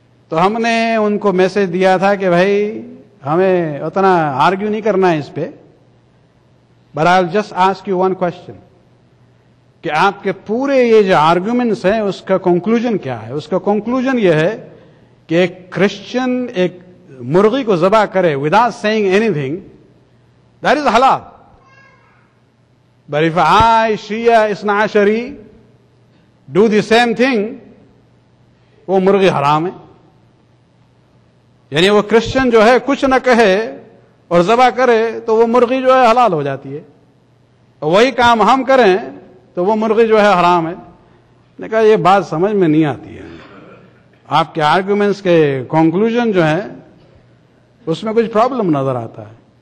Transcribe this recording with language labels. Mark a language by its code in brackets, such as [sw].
[ur] تو ہم نے ان کو میسج دیا تھا کہ بھائی ہمیں اتنا آرگیو نہیں کرنا ہے اس پہ، [en] but I will just ask you one question, [ur] کہ کہ آپ کے پورے یہ جو آرگومنٹس ہیں اس کا کنکلوژن کیا ہے. اس کا کنکلوژن یہ ہے کہ ایک کرسچن ایک مرغی کو ذبح کرے [en] Without seeing anything, that is حلال. But if I, Shia, Isna Ashari do the same thing, [ur] وہ مرغی حرام ہے. یعنی وہ کرسچن جو ہے کچھ نہ کہے اور ذبح کرے تو وہ مرغی جو ہے حلال ہو جاتی ہے, اور وہی کام ہم کریں تو وہ مرغی جو ہے حرام ہے. نے کہا یہ بات سمجھ میں نہیں آتی ہے, آپ کے آرگومنٹس کے کنکلوژن جو ہے اس میں کچھ پرابلم نظر آتا ہے.